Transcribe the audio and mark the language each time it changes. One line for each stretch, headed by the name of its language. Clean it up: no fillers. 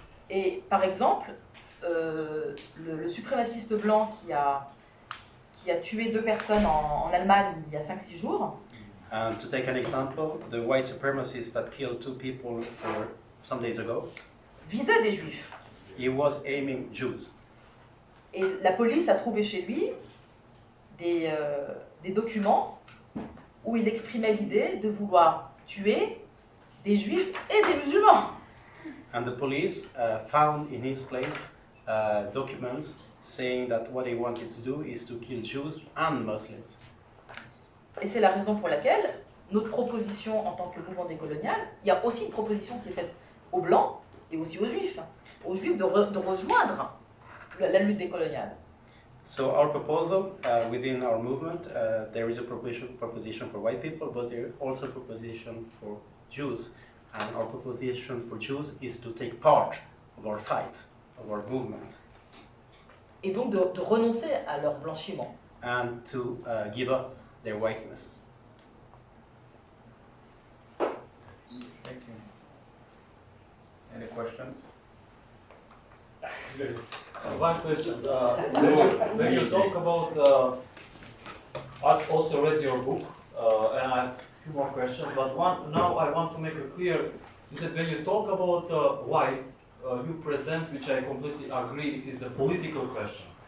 French: Et par exemple, le suprémaciste blanc qui a tué 2 personnes en Allemagne il y a 5-6 jours.
English: And to take an example, the white supremacist that killed 2 people some days ago,
French: visait des Juifs.
English: He was aiming Jews.
French: Et la police a trouvé chez lui des documents où il exprimait l'idée de vouloir tuer des Juifs et des musulmans.
English: And the police found in his place documents saying that what he wanted to do is to kill Jews and Muslims.
French: Et c'est la raison pour laquelle notre proposition en tant que mouvement décolonial, il y a aussi une proposition qui est faite aux Blancs et aussi aux Juifs de rejoindre la lutte décoloniale.
English: So our proposal within our movement, there is a proposition for white people, but there is also a proposition for Jews. And our proposition for Jews is to take part of our fight, of our movement.
French: Et donc de renoncer à leur blanchiment.
English: And to give up their whiteness. Thank you. Any questions? One question. When you talk about, I also read your book, and I have a few more questions, but now I want to make it clear, is that when you talk about white, you present, which I completely agree, it is the political question.